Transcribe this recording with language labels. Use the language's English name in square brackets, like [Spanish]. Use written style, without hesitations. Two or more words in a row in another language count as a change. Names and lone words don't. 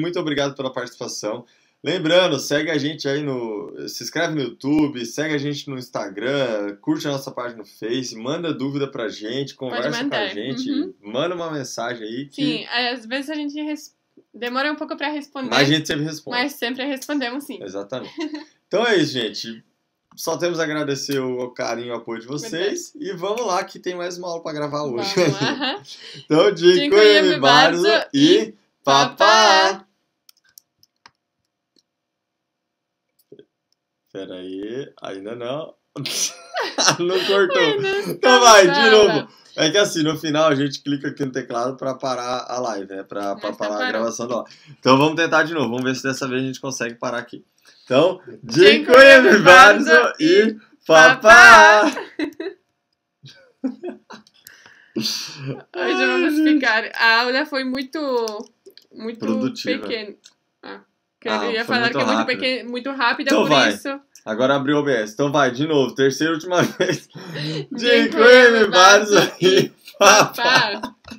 [Portuguese] Muito obrigado pela participação. Lembrando, segue a gente aí se inscreve no YouTube, segue a gente no Instagram, curte a nossa página no Face, manda dúvida pra gente, conversa com a gente, manda uma mensagem aí. Que... Sim, às vezes a gente demora um pouco pra responder. Mas a gente sempre responde. Mas sempre respondemos, sim. Exatamente. Então é isso, gente. Só temos a agradecer o carinho e o apoio de vocês. Verdade. E vamos lá, que tem mais uma aula pra gravar hoje. Então, [Polish] dziękujemy bardzo [Portuguese] e papá! Pera aí, ainda não. Não cortou. Então vai, de novo. É que assim, no final a gente clica aqui no teclado pra parar a live, né? Pra parar a gravação da aula. Então vamos tentar de novo. Vamos ver se dessa vez a gente consegue parar aqui. Então, [Polish] dziękujemy bardzo [Portuguese] e papá! Hoje vamos ficar. A aula foi muito produtiva. Pequena. Eu ia falar que é muito rápida, então por vai. Isso. Agora abriu o OBS. Então vai, de novo, terceira e última vez. [Polish] Dziękujemy bardzo i papá!